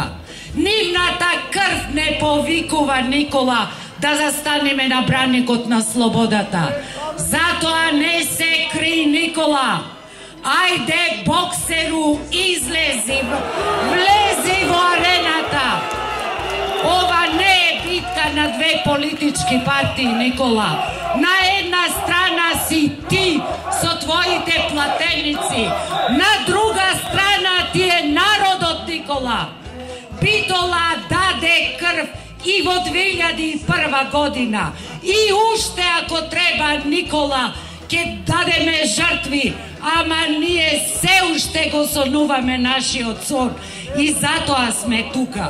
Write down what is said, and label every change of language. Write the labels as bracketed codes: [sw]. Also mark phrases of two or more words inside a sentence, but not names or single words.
[mk] Нивната крв не повикува, Никола, да застанеме на браникот на слободата. Затоа не се кри, Никола. Ајде, боксеру, излези, влези во арената. политички партии, Никола. На една страна си ти со твоите платеници, на друга страна ти е народот, Никола. Битола даде крв и во 2001 година. И уште ако треба, Никола, ќе дадеме жртви, ама ние се уште го сонуваме нашиот сон и затоа сме тука.